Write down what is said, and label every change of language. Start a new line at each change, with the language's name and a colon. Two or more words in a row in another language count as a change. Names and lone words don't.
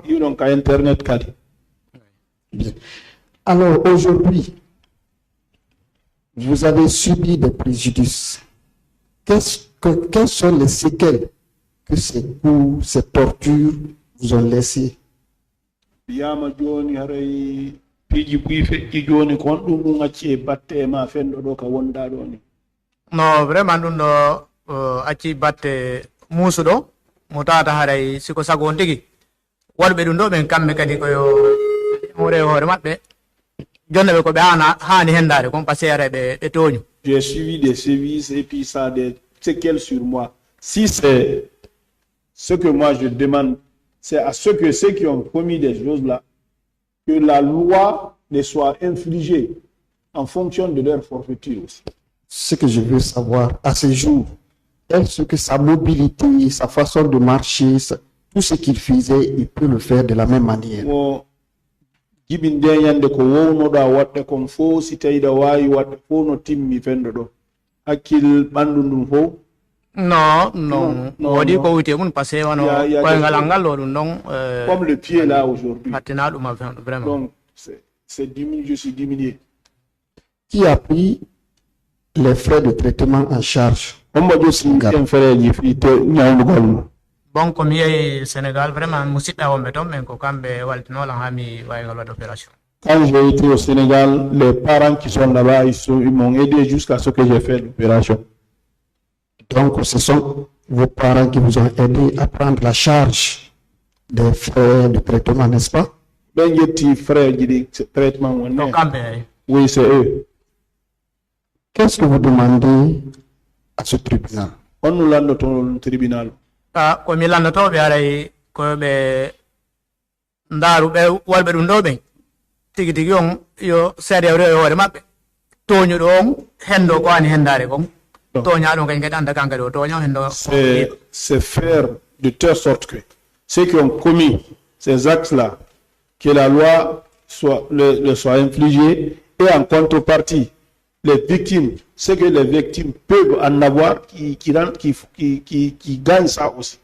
French: Internet. Bien. Alors aujourd'hui, vous avez subi des préjudices. Quelles sont les séquelles que ces coups, ces tortures vous ont laissées?
Fula: No, vraiment ɗum ɗo acci batte musuɗo mo tawata haray siko sago on tigi waɗɓe ɗum ɗo ɓen kamɓe kadi koyo hore hoore maɓɓe jonne ɓe ko ɓe hani hendare kon
French: par ce que
Fula: ara ɓe toñu.
French: J'ai suivi des sévices et puis ça a des séquelles sur moi. Si c'est ce que moi je demande, c'est à ceux qui ont commis des choses là, que la loi les soit infligée en fonction de leur forfaiture aussi. Ce que je veux savoir à ce jour, est-ce que sa mobilité, sa façon de marcher, tout ce qu'il faisait, il peut le faire de la même manière?
Fula: Non, wodi ko wite mun passé wano koyngal ngal ɗo ɗum ɗon
French: comme le pied là aujourd'hui.
Fula: Hattina ɗum vraiment.
French: Donc c'est diminué, je suis diminué. Qui a pris les frais de traitement en charge?
Fula: Bon, comme yehi Sénégal, vraiment, musidɓe wonɓe toon ɓen ko kamɓe waltinolan ha mi wawigal waɗa opération.
French: Quand j'ai été au Sénégal, les parents qui sont là-bas, ils m'ont aidé jusqu'à ce que j'ai fait l'opération. Donc, ce sont vos parents qui vous ont aidé à prendre la charge des frais de traitement, n'est-ce pas? Frais de traitement. Oui, c'est eux. Qu'est-ce que vous demandez à ce tribunal? On nous l'a noté au tribunal.
Fula: Ko mi lannotoɓe aray koɓe ndaaru ɓe walɓe ɗum ɗo ɓen tigi tigi on yo seeɗa rewi hoore maɓɓe toñuɗo on hendo ko ani hendare kon toña ɗum kañ kadi anda kan kadi o toña hendo.
French: C'est faire de telle sorte que ceux qui ont commis ces actes-là, que la loi soit infligée, et en contrepartie les victimes, ce que les victimes peuvent en avoir, qui gagnent ça aussi.